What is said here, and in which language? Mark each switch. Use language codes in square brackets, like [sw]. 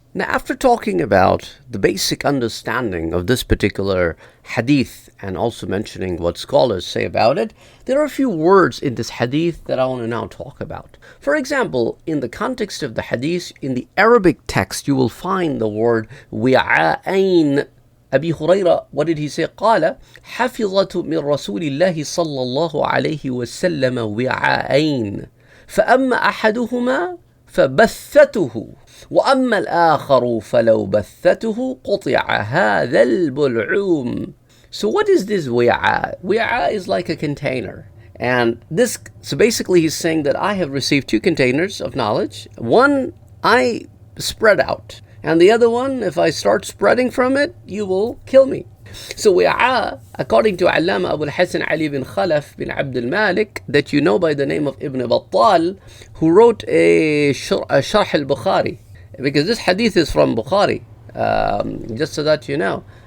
[en] Now, after talking about the basic understanding of this particular hadith and also mentioning what scholars say about it, there are a few words in this hadith that I want to now talk about. For example, in the context of the hadith, in the Arabic text, you will find the word wi'a'ain. Abi Huraira, what did he say? [ar] قال حفظت من رسول الله صلى الله عليه وسلم وعاءين فأما أحدهما فبثته وأما الآخر فلو بثته قطع هذا البلعوم. [en] So what is this wi'a? Wi'a is like a container. And so basically he's saying that I have received two containers of knowledge. One I spread out, and the other one, if I start spreading from it, you will kill me. So wi'a, according to Allama Abu al-Hasan Ali bin Khalaf bin Abd al-Malik, that you know by the name of Ibn Battal, who wrote a Sharh al-Bukhari, because this hadith is from Bukhari, just so that you know.